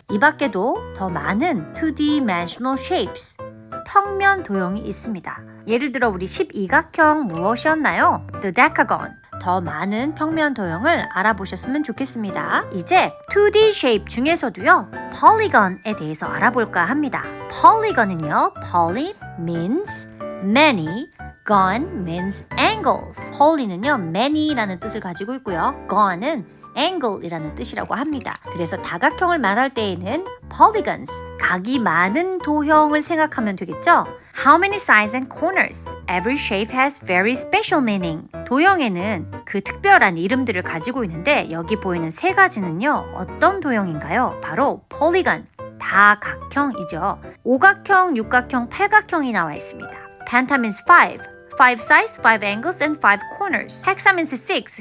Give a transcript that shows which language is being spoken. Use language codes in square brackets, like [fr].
[ko] 이 밖에도 더 많은 2D-dimensional shapes, 평면 도형이 있습니다. 예를 들어 우리 12각형 무엇이었나요? [en] The decagon. [ko] 더 많은 평면 도형을 알아보셨으면 좋겠습니다. 이제 2D shape 중에서도요, polygon에 대해서 알아볼까 합니다. [en] polygon은요, poly means many, gon means angles. [ko] poly는요, many라는 뜻을 가지고 있고요. gon은 angle이라는 뜻이라고 합니다. 그래서 다각형을 말할 때에는 polygons, 각이 많은 도형을 생각하면 되겠죠? [en] How many sides and corners? Every shape has very special meaning. [ko] 도형에는 그 특별한 이름들을 가지고 있는데 여기 보이는 세 가지는요, 어떤 도형인가요? 바로 polygon, 다각형이죠. 오각형, 육각형, 팔각형이 나와 있습니다. [en] penta means 5. 5 sides, 5 angles, and 5 corners. Hexa means 6.